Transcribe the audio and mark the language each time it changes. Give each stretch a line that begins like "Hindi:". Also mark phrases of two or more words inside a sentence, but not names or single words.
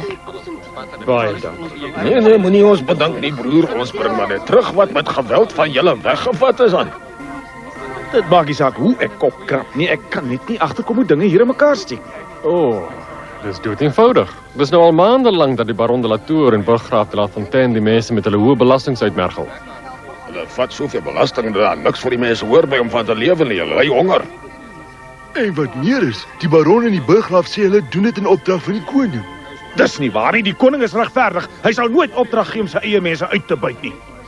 Afrikaans: Baie dankie. Nee, moenie ons bedank nie, broer. Ons bring maar net terug wat met geweld van julle weggevat is aan. Dit maak nie saak hoe ek kop krap nie. Ek kan net nie agterkom hoe dinge hier in mekaar steek nie. Dis dood eenvoudig. Dis nou al maande lank dat die Baron de la Tour en Burggraaf de la Fontaine die mense met hulle hoë belastings uitmergel. Hulle vat soveel belasting dat daar niks vir die mense hoor by om van te lewe nie. Hulle ly honger. En wat meer is, die baron en die burggraaf sê hulle doen dit in opdrag van die koning. Dis nie waar nie. Die koning is regverdig. Hy sal nooit opdrag gee om sy eie mense uit te byt nie.